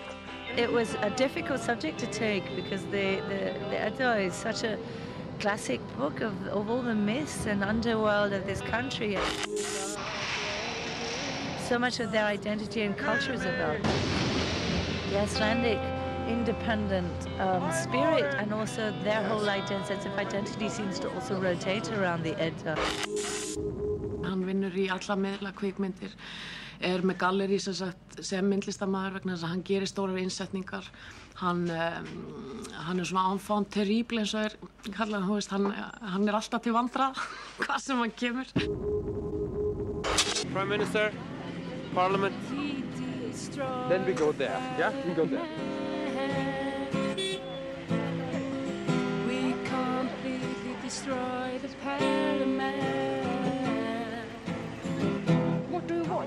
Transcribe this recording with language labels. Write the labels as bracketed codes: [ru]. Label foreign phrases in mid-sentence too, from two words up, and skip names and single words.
[en] It was a difficult subject to take because the Edda is such a classic book of all the myths and underworld of this country. So much of their identity and culture is about the Icelandic independent spirit, and also their whole sense of identity seems to also rotate around the Edda. [is] Hann vinnur í alla miðla kvikmyndir, með gallerí sem myndlistarmaður vegna þess að hann gerir stórar innsetningar. Hann svona [fr] enfant terrible [is] eins og kallar hann, hann alltaf til vandra hvað sem hann kemur. [en] Prime Minister, Parliament. Then we go there. Yeah, we go there. We completely destroy the parliament. What do you want?